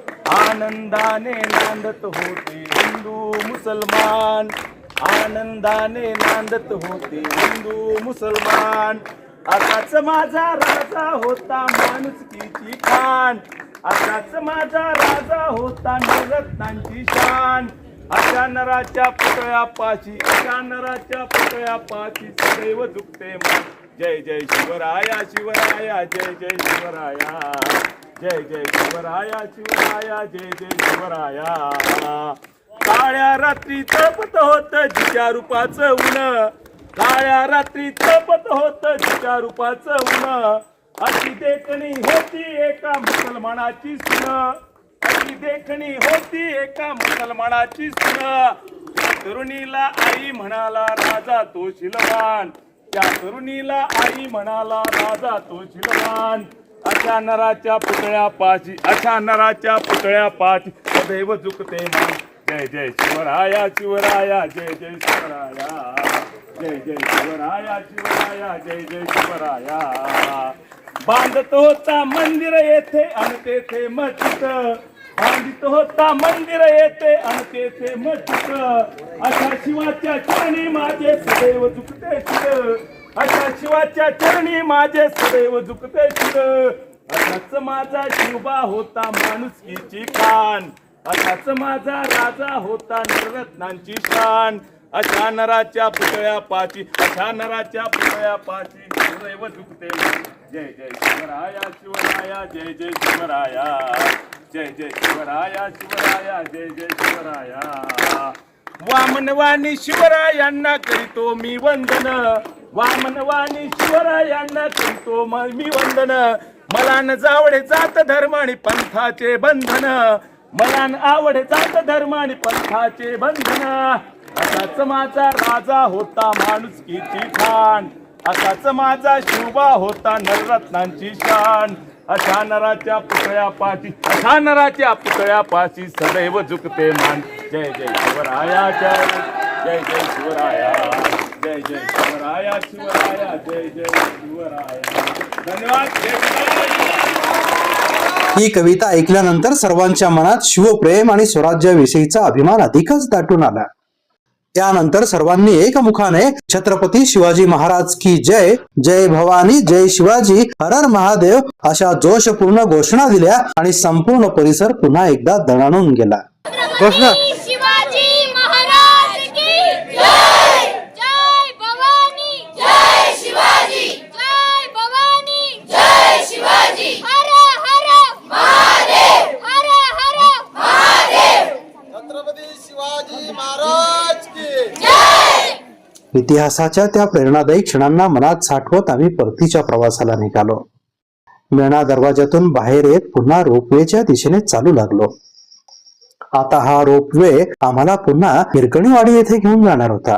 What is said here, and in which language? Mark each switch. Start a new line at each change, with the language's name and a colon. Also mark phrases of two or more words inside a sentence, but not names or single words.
Marathi: आनंदाने नांदत होते हिंदू मुसलमान, आनंदाने नांदत होते हिंदू मुसलमान. असाच माझा राजा होता माणुसकीची खान, असाच माझा राजा होता नवरत्नांची शान. अशा नराच्या पुतळ्यापाशी, अशा नराच्या पुतळ्यापाशी सदैव झुकते मान. जय जय शिवराया शिवराया, जय जय शिवराया, जय जय शिवराया शिवराया, जय जय शिवराया. काळ्या रात्री तपत होत जिच्या रूपाचं ऊन, काळ्या रात्री तपत होत जिच्या रूपाचं ऊन. अशी देखणी होती एका मुसलमानाची सून, अशी देखणी होती एका मुसलमानाची सून. त्या तरुणीला आई म्हणाला राजा तो शिलवान, त्या तरुणीला आई म्हणाला राजा तो शिलवान. अशा नराच्या पुतळ्यापाशी, अशा नराच्या पुतळ्यापाशी सदैव झुकते मान. जय जय शिवराया शिवराया, जय जय शिवराया, जय जय शिवराया शिवराया, जय जय शिवराया. बांधत होता मंदिर येथे आणि तेथे मस्जिद, बांधित होता मंदिर येथे आणि तेथे मस्जिद. अशा शिवाच्या चरणी माझे सदैव झुकते शिर, अशा शिवाच्या चरणी माझे सदैव झुकते शिर. असाच माझा शिवबा होता माणुसकीची खान, असाच माझा राजा होता नवरत्नांची शान. अशा नराच्या पुतळ्यापाशी, अशा नराच्या पुतळ्यापाशी सदैव झुकते मान. जय जय शिवराया शिवराया, जय जय शिवराया, जय जय शिवराया शिवराया, जय जय शिवराया. वामनवाणी शिवरायांना करीतो मी वंदन, वामनवाणी शिवरायांना करीतो मी वंदन. मला न जावडे जात धर्म आणि पंथाचे बंधन, मला न आवडे जात धर्म आणि पंथाचे बंधन. असाच माझा राजा होता माणुसकीची खान, असाच माझा शिवबा होता नवरत्नांची शान. अशा नराच्या पुतळ्यापाशी सदैव झुकते मान. जय जय शिवराया जय जय शिवराया जय जय शिवराया जय जय शिवराया. धन्यवाद. जय शिवराया. ही कविता ऐकल्यानंतर सर्वांच्या मनात शिवप्रेम आणि स्वराज्याविषयीचा अभिमान अधिकच दाटून आला. त्यानंतर सर्वांनी एकमुखाने छत्रपती शिवाजी महाराज
Hindi: की जय,
Marathi: जय भवानी, जय शिवाजी, हर हर महादेव अशा जोशपूर्ण घोषणा दिल्या आणि संपूर्ण परिसर पुन्हा एकदा दणाणून गेला. घोषणा.
Hindi: शिवाजी महाराज की जय.
Marathi: जय भवानी, जय शिवाजी, जय भवानी, जय शिवाजी, हर हर महादेव, हर हर महादेव.
Hindi: छत्रपती शिवाजी महाराज की जय.
Marathi: इतिहासाच्या त्या प्रेरणादायी क्षणांना मनात साठवत आम्ही परतीच्या प्रवासाला निघालो. मेणा दरवाजातून बाहेर येत पुन्हा रोपवेच्या दिशेने चालू लागलो. आता हा रोपवे आम्हाला पुन्हा हिरकणीवाडी येथे घेऊन जाणार होता.